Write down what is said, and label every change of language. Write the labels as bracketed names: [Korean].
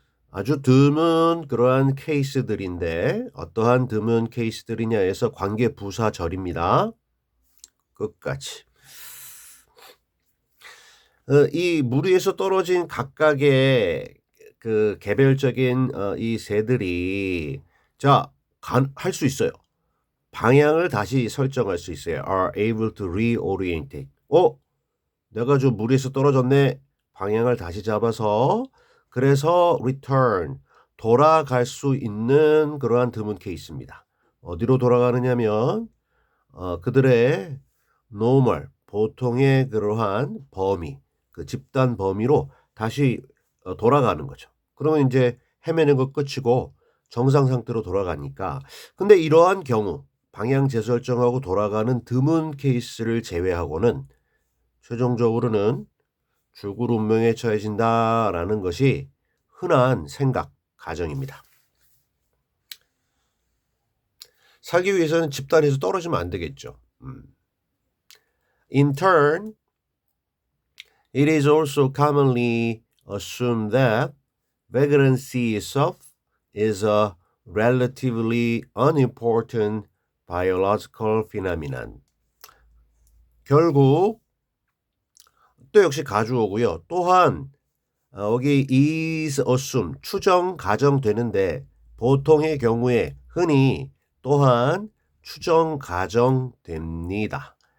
[Korean] 아주 드문 그러한 케이스들인데 어떠한 드문 케이스들이냐에서 관계 부사절입니다. 끝까지. 이 물 위에서 떨어진 각각의 그 개별적인 이 새들이 할 수 있어요. 방향을 다시 설정할 수 있어요. [English] are able to reorientate. [Korean] 내가 좀 물 위에서 떨어졌네. 방향을 다시 잡아서 그래서 return, 돌아갈 수 있는 그러한 드문 케이스입니다. 어디로 돌아가느냐면 그들의 normal 보통의 그러한 범위, 그 집단 범위로 다시 돌아가는 거죠. 그러면 인제 헤매는 거 끝이고 정상 상태로 돌아가니까. 근데 이러한 경우 방향 재설정하고 돌아가는 드문 케이스를 제외하고는 최종적으로는 '죽을 운명에 처해진다.'라는 것이 흔한 생각, 가정입니다. 살기 위해서는 집단에서 떨어지면 안 되겠죠. [English] In turn, it is also commonly assumed that vagrancy itself is a relatively unimportant biological phenomenon. [Korean] 결국 또 역시 가주어고요. 또한 여기 is assume 추정 가정되는데 보통의 경우에 흔히 또한 추정 가정됩니다.